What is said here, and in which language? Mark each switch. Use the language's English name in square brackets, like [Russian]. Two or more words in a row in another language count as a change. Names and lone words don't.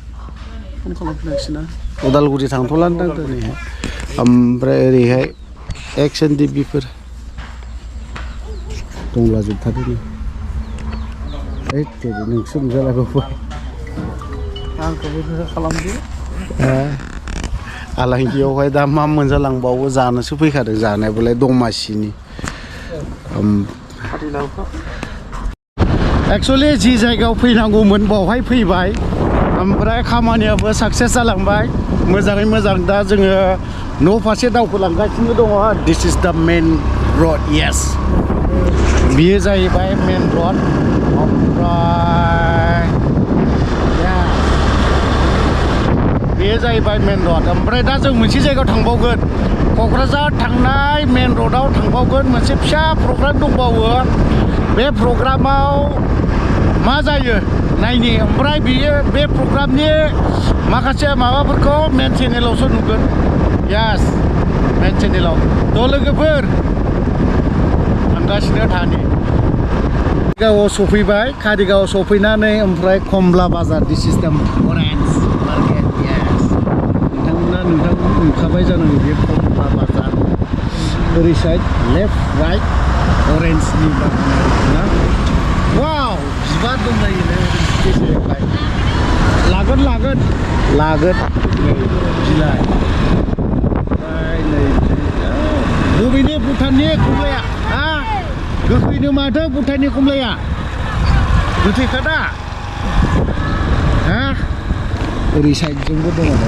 [Bodo] उदालगुरि थांथ'लांदां दिनैहाय ओमफ्राय ओरैहाय XNDFBफोर दंलाजोबथारो नोंसो नुजालायबावबाय आंखौबो खालामदो आलांगियावहाय दा मा मोनजालांबावो जानोसो फैखादों जानायबोलाय दमासिनि एक्चुअलि जि जायगायाव फैनांगौमोन बावहाय फैबाय ओमफ्राय खामानियाबो साक्सेस जालांबाय मोजाङै मोजां दा जोङो न' फारसे दावखोलांगासिनो दङ [English] this is the main road yes [Bodo] बियो जाहैबाय [English] main road [Bodo] ओमफ्राय बेयो जाहैबाय [English] main road [Bodo] ओमफ्राय दा जों मोनसे जायगायाव थांबावगोन क'क्राझार थांनाय मेन रडआव थांबावगोन मोनसे फिसा प्रग्राम दंबावो बे प्रग्रामाव मा जायो नायनि ओमफ्राय बियो बे प्रग्रामनि माखासे माबाफोरखौ [English] main channel [Bodo] नुगोन यास [English] main channel [Bodo] थ' लोगोफोर थांगासिनो थानि कारिगावआव सफैबाय कारिगावआव सफैनानै ओमफ्राय कमला बाजार [English] this is the orange market [Bodo] यास नोंथांमोना नुखाबाय जानांगौ बे कमला बाजार ओरै [English] side left right [Bodo] अरेन्जनि बागान वाव बिबार दंलायोनो लागोन बिलाइ ओमफ्राय नै बबेनि भुटाननि कमलाया हा गोखैनो माथो भुटाननि कमलाया गोथैखादा हा ओरै साइडजोंबो दङ